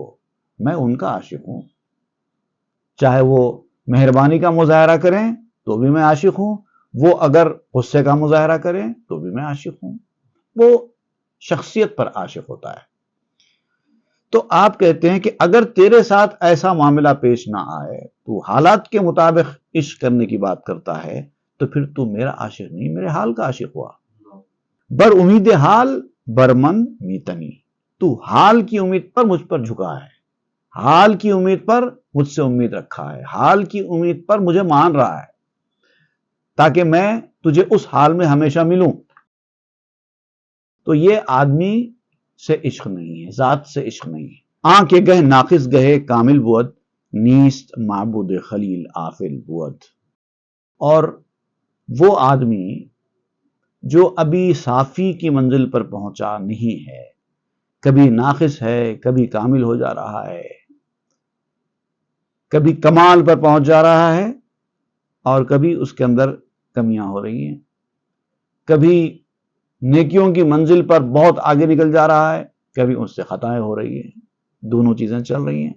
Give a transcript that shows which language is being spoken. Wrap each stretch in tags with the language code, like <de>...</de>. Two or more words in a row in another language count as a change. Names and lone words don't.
<ur>میں ان کا عاشق ہوں، چاہے وہ مہربانی کا مظاہرہ کریں تو بھی میں عاشق ہوں، وہ اگر غصے کا مظاہرہ کریں تو بھی میں عاشق ہوں. وہ شخصیت پر عاشق ہوتا ہے. تو آپ کہتے ہیں کہ اگر تیرے ساتھ ایسا معاملہ پیش نہ آئے، تو حالات کے مطابق عشق کرنے کی بات کرتا ہے، تو پھر تو میرا عاشق نہیں، میرے حال کا عاشق ہوا.</ur> <fa>بر امید حال برمن میتنی،</fa> <ur>تو حال کی امید پر مجھ پر جھکا ہے، حال کی امید پر مجھ سے امید رکھا ہے، حال کی امید پر مجھے مان رہا ہے تاکہ میں تجھے اس حال میں ہمیشہ ملوں. تو یہ آدمی سے عشق نہیں ہے، ذات سے عشق نہیں ہے.</ur> <fa>آنکھ گہ ناقص گہے کامل بود، نیست معبود خلیل آفل بود.</fa> <ur>اور وہ آدمی جو ابھی صافی کی منزل پر پہنچا نہیں ہے، کبھی ناقص ہے، کبھی کامل ہو جا رہا ہے، کبھی کمال پر پہنچ جا رہا ہے اور کبھی اس کے اندر کمیاں ہو رہی ہیں، کبھی نیکیوں کی منزل پر بہت آگے نکل جا رہا ہے، کبھی اس سے خطائیں ہو رہی ہیں، دونوں چیزیں چل رہی ہیں.</ur>